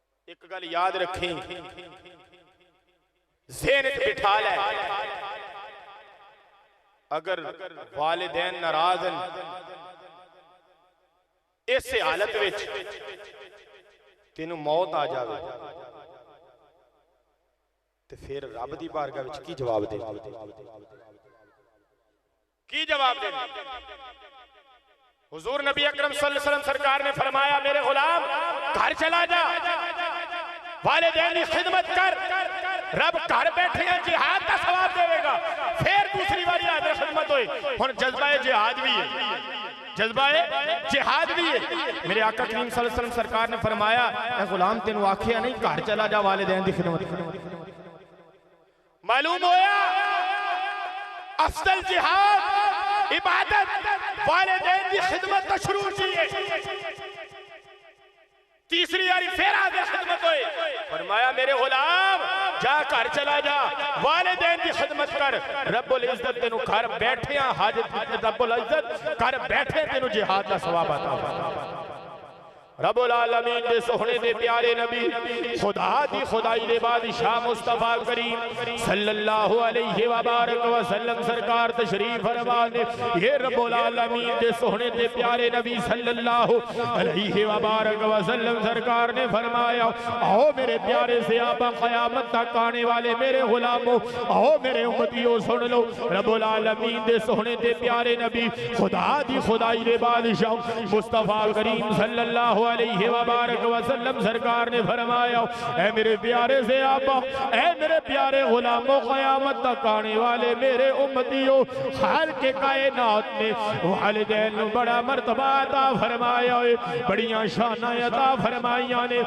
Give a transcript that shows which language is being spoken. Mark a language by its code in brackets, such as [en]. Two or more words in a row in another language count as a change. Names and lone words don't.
[pa] اک گل یاد رکھیں، ذہن چ بٹھا لے، اگر والدین ناراض ہیں اس حالت وچ تینوں موت آ جاوے تے فیر رب دی بارگاہ وچ کی جواب دے? کی جواب دے? [ur] حضور نبی اکرم [ar] صلى الله عليه وسلم [ur] سرکار نے فرمایا، میرے غلام گھر چلا جا، والدین کی خدمت کر، رب گھر بیٹھے جہاد کا ثواب دیگا. [pa] فیر دوسری باری حاضر خدمت ہوئے۔ ہن جذبہ جہاد بھی ہے، جذبہ جہاد بھی ہے. میرے آقا کریم [ar] صلى الله عليه وسلم [pa] سرکار نے فرمایا، اے غلام تینوں آکھیا نہیں گھر چلا جا والدین کی خدمت. معلوم ہویا افضل جہاد عبادت والدین کی خدمت تو شروع کی ہے. تیسری باری فیر اگے خدمت ہوئے، فرمایا میرے غلام جا گھر چلا جا، والدین کی خدمت کر، رب العزت تینوں گھر بیٹھے حاجت، رب العزت گھر بیٹھے تینوں جہاد کا ثواب آتا ہے. رب العالمین دے سوہنے دے پیارے نبی خدا دی خدائی دے بادشاہ مصطفیٰ کریم [ar] صلى الله عليه و بارك وسلم [pa] سرکار تشریف فرما نے، یہ رب العالمین دے سوہنے دے پیارے نبی [ar] صلى الله عليه و بارك وسلم [pa] سرکار نے فرمایا، آؤ میرے پیارے صحابہ، قیامت تک آنے [ur] والے میرے غلامو، آؤ میرے امتیو سن لو, [pa] رب العالمین دے سوہنے دے پیارے نبی خدا دی خدائی دے بادشاہ مصطفیٰ کریم [ar] صلى الله عليه و بارك وسلم [pa] سرکار نے فرمایا، اے میرے پیارے صحابہ، اے میرے پیارے غلامو، قیامت تک آنے والے میرے امتیو، خال کے کائنات نے والدین نوں بڑا مرتبہ عطا فرمایا ہے، بڑیاں شاناں عطا فرمائیاں نے.